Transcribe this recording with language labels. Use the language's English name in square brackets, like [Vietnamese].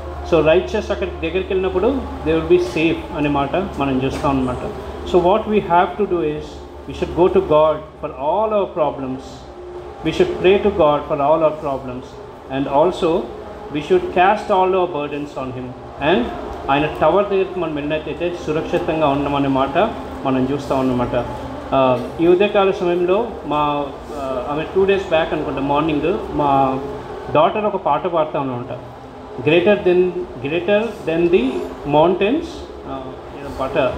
[Telugu] So righteous అక్కడికి దగ్గరికి వెళ్ళినప్పుడు [English] they will be safe [Telugu] అనే మాట మనం చూస్తాం అనమాట. [English] So what we have to do is we should go to God for all our problems. We should pray to God for all our problems, and also we should cast all our burdens on him. [Telugu] And ఆయన tower దగ్గరికి మనం వెళ్ళినట్టయితే సురక్షితంగా ఉన్నామనే మాట మనం చూస్తూ ఉన్నమాట. ఈ ఉదయకాల సమయంలో ఆమె 2 days బ్యాక్ అనుకుంటా మార్నింగ్ మా డాటర్ ఒక పాట పాడుతూ ఉన్నమాట. గ్రేటర్ దెన్ ది మౌంటైన్స్ పాట.